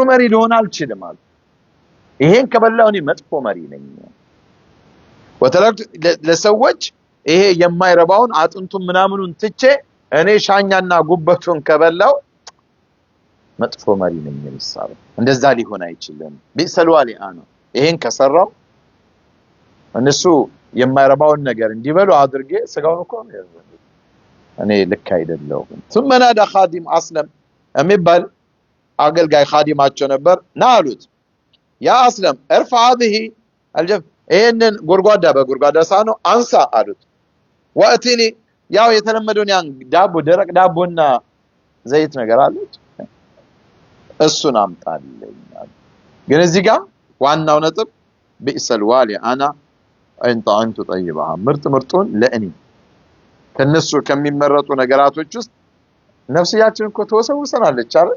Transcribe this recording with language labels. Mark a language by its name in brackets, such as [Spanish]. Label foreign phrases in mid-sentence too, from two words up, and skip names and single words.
[Amharic] መሪ ሊሆን አልችልም አሉ። ይሄን ከበላው እኔ መጥፎ መሪ ነኝ። ወተለክት ለሰዎች ይሄ የማይረባውን አጥንቱን ምናምኑን ትቼ እኔ ሻኛና ጉበቱን ከበላው መጥፎ መሪ ነኝ የሚሳብ እንደዛ ሊሆን አይችልም። [Arabic] بئس الوالي أنا [Amharic] ይሄን ከሰራው እነሱ የማይረባውን ነገር እንዲበሉ አድርጌ ስጋውን እኮ እኔ ልክ አይደለሁም። [Arabic] ثم نادى خادم اسلم [Amharic] የሚባል አገልጋይ ኻዲማቸው ነበር ና አሉት። ያ አስለም [Arabic] ارفع هذه الجف [Amharic] ይሄንን ጎርጓዳ በጎርጓዳ ሳኖ አንሳ አሉት። ወአቲኒ ያው የተለመደውን ያን ዳቦ ደረቅ ዳቦና ዘይት ነገር አሉት እሱን አምጣልኝ። ግን እዚህ ጋር ዋናው ነጥብ [Arabic] بئس الوالي أنا [Amharic] እንጣንቱ ጠይባ ምርጡን ለእኔ ከነሱ ከሚመረጡ ነገራቶች ውስጥ ነፍስያችን እኮ ተወሰውሰናለች አይደል?